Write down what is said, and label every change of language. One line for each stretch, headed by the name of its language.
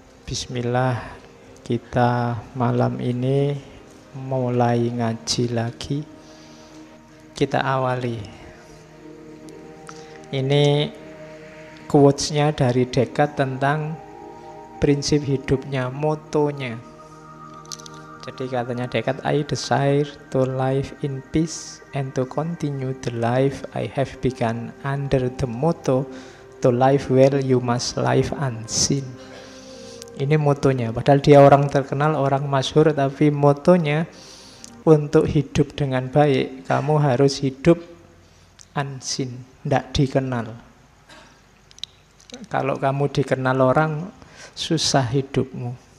Indonesian: Bismillah, kita malam ini mulai ngaji lagi. Kita awali. Ini quotes-nya dari Descartes tentang prinsip hidupnya, motonya. Jadi katanya Descartes,
English: I desire to live in peace and to continue the life I have begun under the motto, to live well you must live unseen.
Indonesian: Ini motonya, padahal dia orang terkenal, orang masyhur, tapi motonya untuk hidup dengan baik, kamu harus hidup unseen, tidak dikenal. Kalau kamu dikenal orang, susah hidupmu.